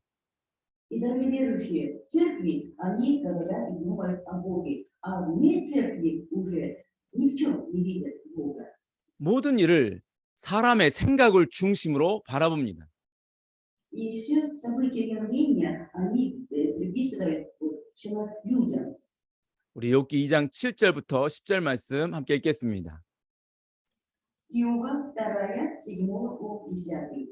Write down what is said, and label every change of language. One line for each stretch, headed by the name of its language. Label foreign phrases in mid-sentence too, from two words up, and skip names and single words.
Russian: И даже верующие в церкви, они говорят и думают о Боге, а вне церкви уже ни в чем не видят Бога.
Korean: 모든 일을 사람의 생각을 중심으로 바라봅니다.
Russian: И все события явления, они приписывают людям.
Korean: 우리 욥기 2장 7절부터 10절 말씀 함께 읽겠습니다.
Russian: Иова 2, 7 по 10.